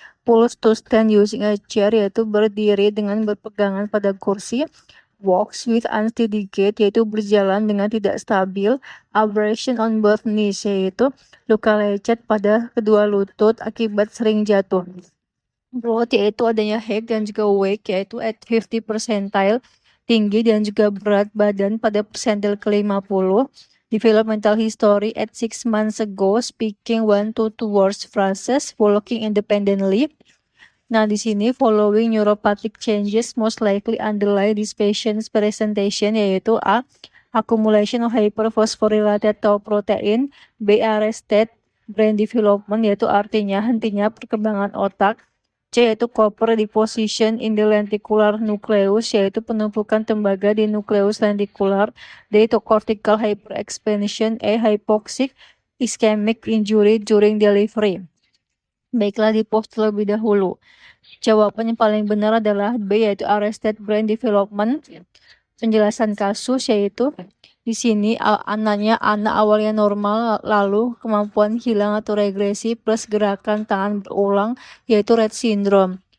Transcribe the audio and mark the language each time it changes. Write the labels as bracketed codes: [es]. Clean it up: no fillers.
[en] pulls to stand using a chair [id] yaitu berdiri dengan berpegangan pada kursi, [en] walks with unsteady gait [id] yaitu berjalan dengan tidak stabil, [en] abrasion on both knees [id] yaitu luka lecet pada kedua lutut akibat sering jatuh. Growth yaitu adanya height dan juga weight yaitu [en] at 50 percentile, [id] tinggi dan juga berat badan pada persentil ke-50. [en] Developmental history at 6 months ago, speaking 1 to 2 words phrases, walking independently. [id] Nah, di sini [en] following neuropathic changes most likely underlie this patient's presentation yaitu A. Accumulation of hyperphosphorylated tau protein, B. Arrested brain development [id] yaitu artinya hentinya perkembangan otak, C. yaitu [en] copper deposition in the lenticular nucleus [id] yaitu penumpukan tembaga di nukleus lentikular, D. [en] yaitu cortical hyperexpansion, E. hypoxic ischemic injury during delivery. [id] Baiklah, di pause terlebih dahulu. Jawaban yang paling benar adalah B, yaitu [en] arrested brain development. [id] Penjelasan kasus yaitu di sini anak awalnya normal, lalu kemampuan hilang atau regresi plus gerakan tangan berulang yaitu Rett syndrome.